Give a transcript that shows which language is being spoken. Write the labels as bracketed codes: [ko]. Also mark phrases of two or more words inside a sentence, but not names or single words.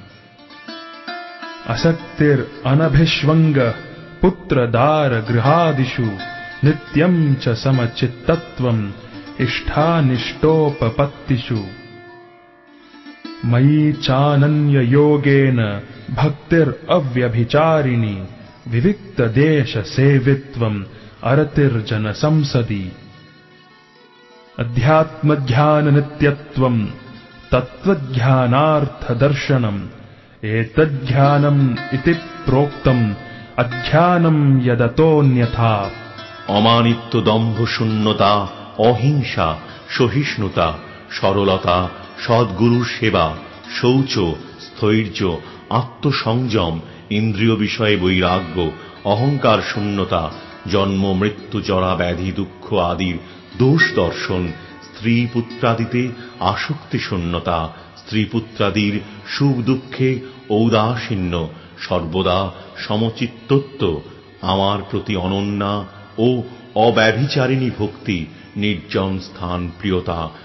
[sa] असक्तिर् अनभिष्वङ्गः पुत्रदार गृहादिषु नित्यं च समचित्तत्वम् इष्टानिष्टोपपत्तिषु मयि चानन्ययोगेन भक्तिरव्यभिचारिणी विविक्तदेशसेवित्वम् अरतिर्जनसंसदि अध्यात्मज्ञाननित्यत्वम् तत्त्वज्ञानार्थदर्शनम् एतज्ज्ञानम् इति प्रोक्तम् अज्ञानम् यदतोऽन्यथा। [bn] অমানিত্ব, দম্ভ, শূন্যতা, অহিংসা, সহিষ্ণুতা, সরলতা, সদ্গুরুর সেবা, শৌচ, স্থৈর্য, আত্মসংযম, ইন্দ্রিয় বিষয়ে বৈরাগ্য, অহংকার শূন্যতা, জন্ম মৃত্যু জরা ব্যাধি দুঃখ আদির দোষ দর্শন, স্ত্রী পুত্রাদিতে আসক্তি শূন্যতা, স্ত্রী পুত্রাদির সুখ দুঃখে ঔদাসীন্য, সর্বদা সমচিত্তত্ব, আমার প্রতি অনন্যা ও অব্যভিচারিণী ভক্তি, নির্জন স্থান প্রিয়তা,